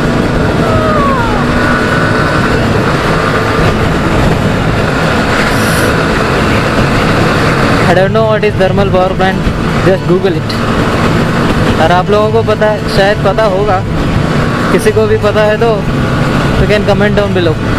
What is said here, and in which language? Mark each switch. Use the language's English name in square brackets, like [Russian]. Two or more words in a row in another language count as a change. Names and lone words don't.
[English] I don't know what is thermal power plant. Just Google it. [Hindi] और आप लोगों को पता है, शायद पता होगा. किसी को भी पता है तो [English] you can comment down below.